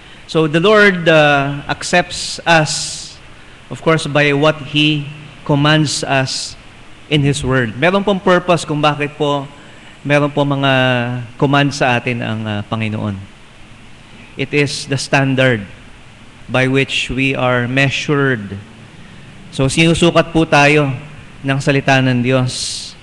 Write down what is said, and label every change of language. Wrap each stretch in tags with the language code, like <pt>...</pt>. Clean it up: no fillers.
<en>So the Lord accepts us, of course, by what He commands us in His Word.</en> <tl>Meron pong purpose kung bakit po meron po mga command sa atin ang Panginoon.</tl> <en>It is the standard by which we are measured.</en> <tl>So, sinusukat po tayo ng salita ng Diyos.</tl>